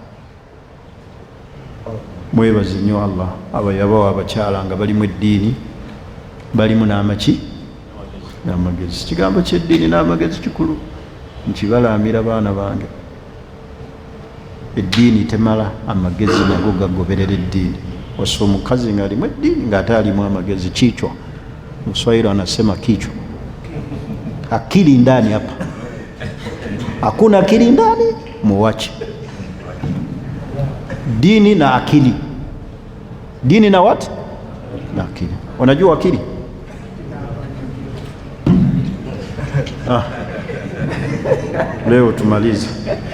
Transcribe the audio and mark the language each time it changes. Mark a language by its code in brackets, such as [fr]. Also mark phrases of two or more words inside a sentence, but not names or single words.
[lg] mwebaze nnyo Allah abayabawo abakyala nga balimu eddiini balimu n'amaki n'amagezi kigambo ky'eddiini n'amagezi kikulu nkibalaamira baana bange eddiini temala amagezi nago gagoberera eddiini wasa omukazi ng'alimu eddiini ng'ate alimu amagezi [sw] kichwa Mswahili anasema kichwa akili ndani hapa hakuna akili ndani [lg] muwache [sw] dini na akili dini na what na akili unajua akili leo tumalize.